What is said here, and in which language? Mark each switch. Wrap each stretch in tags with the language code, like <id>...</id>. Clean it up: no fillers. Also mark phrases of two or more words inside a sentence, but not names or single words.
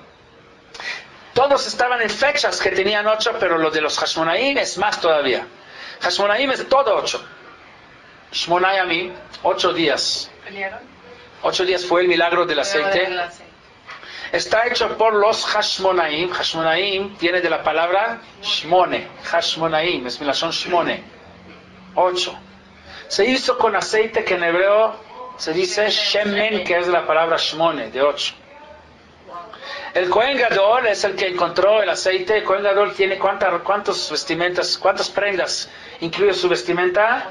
<es>Todos estaban en fechas que tenían 8, pero lo de los Hashmonaim es más todavía. Hashmonaim es todo 8. Shmonayamim, 8 días. ¿Pelearon? 8 días fue el milagro del aceite. Está hecho por los Hashmonaim. Hashmonaim viene de la palabra Shmone. Hashmonaim, es</es> <he>מלשון שמונה.</he> <es>8. Se hizo con aceite que en hebreo se dice Shemen, que es la palabra Shmone, de 8. El</es> <he>כהן גדול</he> <es>es el que encontró el aceite. El</es> <he>כהן גדול</he> <es>tiene cuántas vestimentas, cuántas prendas incluye su vestimenta.</es>